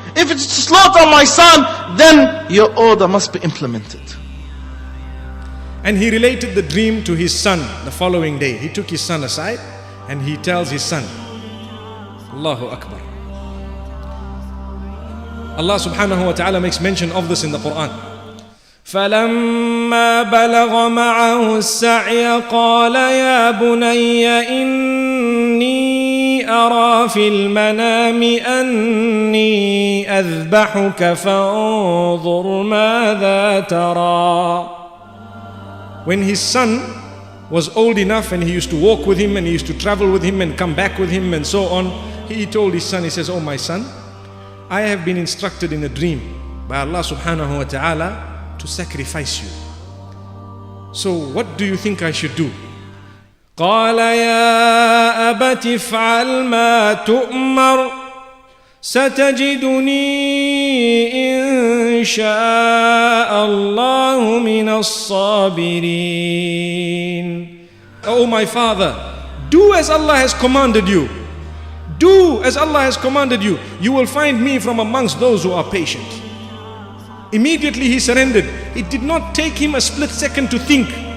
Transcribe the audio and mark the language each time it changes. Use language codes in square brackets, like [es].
[en] If it's to slaughter my son, then your order must be implemented. And he related the dream to his son the following day. He took his son aside and he tells his son, Allahu Akbar. Allah subhanahu wa ta'ala makes mention of this in the Quran. [ar] فلما بلغ معه السعي قال يا بني إني أرى في المنام أني أذبحك فانظر ماذا ترى. [en] When his son was old enough and he used to walk with him and he used to travel with him and come back with him and so on, he told his son, he says, oh my son, I have been instructed in a dream by Allah subhanahu wa ta'ala to sacrifice you. So what do you think I should do? [ar] قال يا أبت افعل ما تؤمر ستجدني إن شاء الله من الصابرين. [en] Oh my father, do as Allah has commanded you. Do as Allah has commanded you. You will find me from amongst those who are patient. Immediately he surrendered. It did not take him a split second to think.